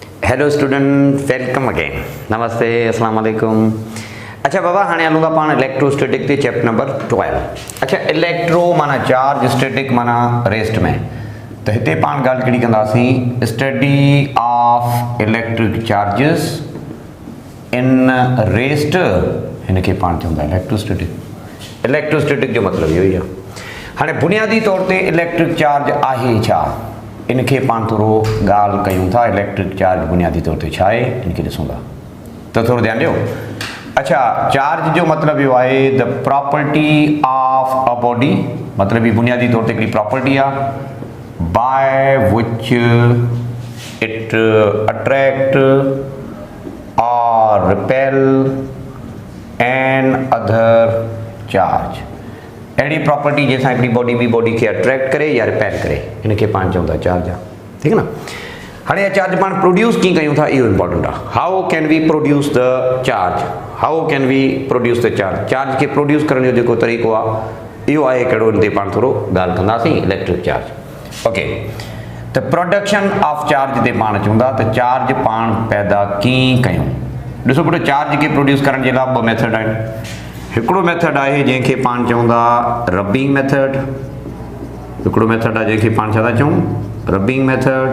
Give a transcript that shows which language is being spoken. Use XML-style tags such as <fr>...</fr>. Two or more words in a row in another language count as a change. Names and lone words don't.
<en>Hello student, welcome again. Namaste,</en> <ar>السلام علیکم.</ar> <sd>अच्छा बाबा, हाणे हलूं था पाण इलेक्ट्रोस्टैटिक ते चैप्टर नंबर 12। अच्छा, इलेक्ट्रो माना चार्ज, स्टैटिक माना रेस्ट में। तो हिते पाण ॻाल्हि कहिड़ी कंदासीं,</sd> <en>study of electric charges in rest,</en> <sd>हिन खे पाण चवंदा इलेक्ट्रोस्टैटिक। इलेक्ट्रोस्टैटिक जो मतिलबु इहो ई आहे। हाणे बुनियादी तौर ते इलेक्ट्रिक चार्ज आहे छा, इनके पाण थोरो ॻाल्हि कयूं था। इलेक्ट्रिक चार्ज बुनियादी तौर ते छा आहे, इनके ॾिसूं था, तो थोरो ध्यानु ॾियो। अच्छा, चार्ज जो मतिलबु इहो आहे</sd> <en>the property of a body,</en> <sd>मतिलबु ही बुनियादी तौर ते हिकिड़ी प्रॉपर्टी आहे</sd> <en>by which it attract or repel an other charge.</en> <sd>अहिड़ी प्रॉपर्टी जैसा हिकिड़ी बॉडी खे अट्रैक्ट करे या रिपेल करे, इनके पाण चवंदा चार्ज आहे।</sd> <ur>ٹھیک ہے نا.</ur> <sd>हाणे चार्ज पाण प्रोड्यूस कीअं कयूं था, इहो इंपॉर्टेंट आहे।</sd> <en>How can we produce the charge, how can we produce the charge.</en> <sd>चार्ज खे प्रोड्यूस करण जो जेको तरीक़ो आहे इहो आहे कहिड़ो, इन ते पाण थोरो ॻाल्हि कंदासीं।</sd> <en>Electric charge, okay.</en> <sd>त</sd> <en>production of charge</en> <sd>ते पाण चवंदा त चार्ज पाण पैदा कीअं कयूं। ॾिसो पुटु, चार्ज खे प्रोड्यूस करण जे लाइ ॿ मेथड आहिनि। हिकिड़ो मेथड आहे जंहिंखे पाण चवंदा</sd> <en>rubbing method,</en> <sd>हिकिड़ो मेथड आहे जंहिंखे पाण छा था चऊं,</sd> <en>rubbing method.</en>